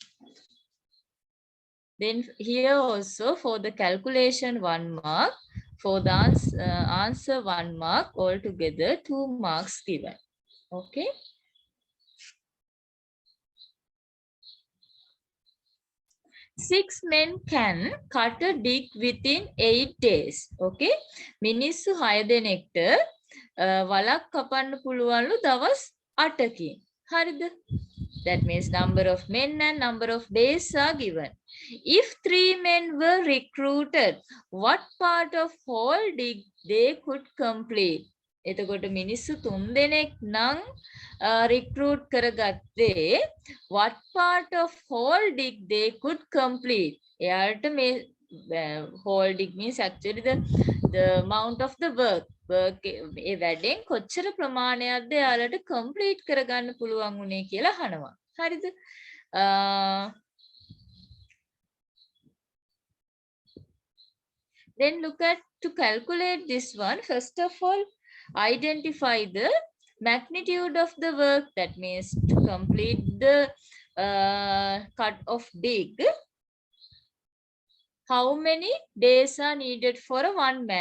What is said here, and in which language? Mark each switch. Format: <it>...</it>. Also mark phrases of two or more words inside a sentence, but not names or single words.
<en>Then here also for the calculation 1 mark, for the answer 1 mark, altogether 2 marks given. Okay. Six men can cut a dig within 8 days. Okay.</en> <si>මිනිස්සු 6 දෙනෙක්ට වලක් කපන්න පුළුවන්ලු දවස් 8කින්. හරිද?</si> <en>That means number of men and number of days are given. If 3 men were recruited, what part of whole dig they could complete?</en> <si>එතකොට මිනිස්සු 3 දෙනෙක් නම් recruit කරගත්තේ</si> <en>what part of whole dig they could complete?</en> <si>එයාට මේ</si> <en>whole dig means actually the amount of the work.</en> <si>ඒ වැඩෙන් කොච්චර ප්‍රමාණයක්ද එයාලට complete කරගන්න පුළුවන් උනේ කියලා අහනවා. හරිද?</si> <en>Then look at to calculate this one. First of all, identify the magnitude of the work. That means to complete the cut of dig, how many days are needed for a 1 man?</en>